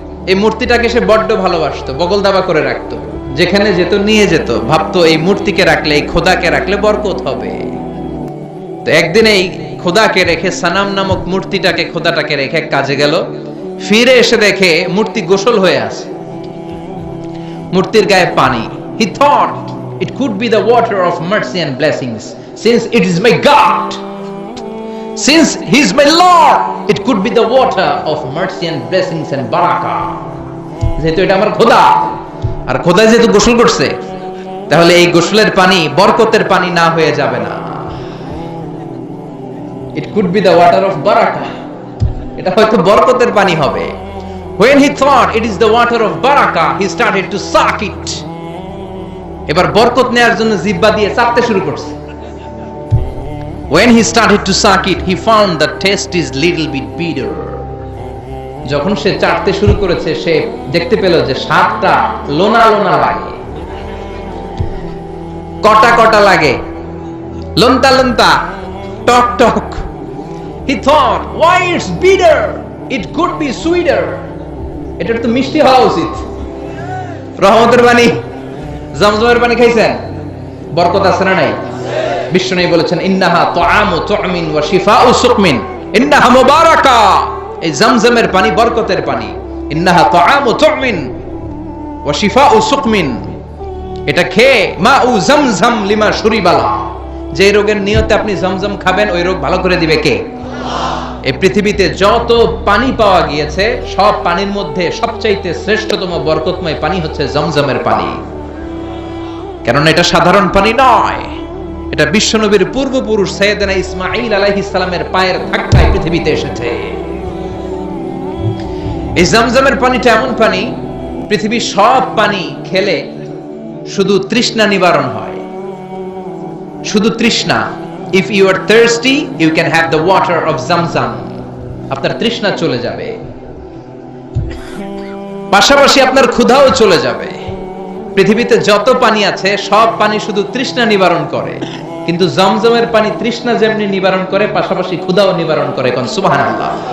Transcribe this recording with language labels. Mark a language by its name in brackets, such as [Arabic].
[Bangla] এই মূর্তিটাকে সে বড্ড ভালোবাসতো, বগল দাবা করে রাখতো, যেখানে যেত নিয়ে যেত, ভাবতো এই মূর্তিকে রাখলে, এই খোদাকে রাখলে বরকত হবে। তো একদিন এই খোদাকে রেখে, সনাম নামক মূর্তিটাকে, খোদাটাকে রেখে কাজে গেল। ফিরে এসে দেখে মূর্তি গোসল হয়ে আছে, মূর্তির গায়ে পানি। [English] He thought it could be the water of mercy and blessings, since it is my God, since he is my Lord, it could be the water of mercy and blessings and barakah. [Bangla] যেহেতু এটা আমার খোদা, আর খোদা যেহেতু গোসল করছে, তাহলে এই গোসলের পানি বরকতের পানি না হয়ে যাবে না। [English] It could be the water of barakah, [Bangla] এটা হয়তো বরকতের পানি হবে। [English] When he thought it is the water of barakah, he started to suck it. [Bangla] এবার বরকত নেয়ার জন্য জিহ্বা দিয়ে চাটতে শুরু করছে। [English] When he started to suck it, he found the taste is little bit bitter. [Bangla] যখন সে চাটতে শুরু করেছে, সে দেখতে পেল যে স্বাদটা লোনা লোনা লাগে, কটা কটা লাগে, লন্তা লন্তা, টক টক। [English] He thought, why it's bitter? It could be sweeter. [Bangla] এটা তো মিষ্টি হওয়া উচিত। রহমতের পানি, জমজমের পানি খাইছেন? বরকত আছে না নাই? বিশ্বনবী বলেছেন, [Arabic] ইন্নাহা তুআমু তুমিন ওয়া শিফাউ সুকমিন, ইন্নাহা মুবারাকা। [Bangla] এই জমজমের পানি বরকতের পানি। [Arabic] ইন্নাহা তুআমু তুমিন ওয়া শিফাউ সুকমিন, [Bangla] এটা খেয়ে [Arabic] মাউ জমজম লিমা শুরিবালা, [Bangla] যে রোগের নিয়তে আপনি জমজম খাবেন, ওই রোগ ভালো করে দিবে কে? এই পৃথিবীতে যত পানি পাওয়া গিয়েছে, সব পানির মধ্যে সবচাইতে শ্রেষ্ঠতম বরকতময় পানি হচ্ছে জমজমের পানি। কারণ এটা সাধারণ পানি নয়, এটা বিশ্বনবীর পূর্বপুরুষ সাইয়েদনা ইসমাঈল আলাইহিস সালামের পায়ের ধাক্কায় পৃথিবীতে এসেছে। এই জমজমের পানিটা এমন পানি, পৃথিবীর সব পানি খেলে শুধু তৃষ্ণা নিবারণ হয়, শুধু তৃষ্ণা। [English] If you are thirsty, you can have the water of Zamzam. [Bangla] আপনার তৃষ্ণা চলে যাবে, পাশাপাশি আপনার ক্ষুধাও চলে যাবে। পৃথিবীতে যত পানি আছে, সব পানি শুধু তৃষ্ণা নিবারণ করে, কিন্তু জমজমের পানি তৃষ্ণা যেমনি নিবারণ করে, পাশাপাশি ক্ষুধাও নিবারণ করে। কোন সুবহানাল্লাহ।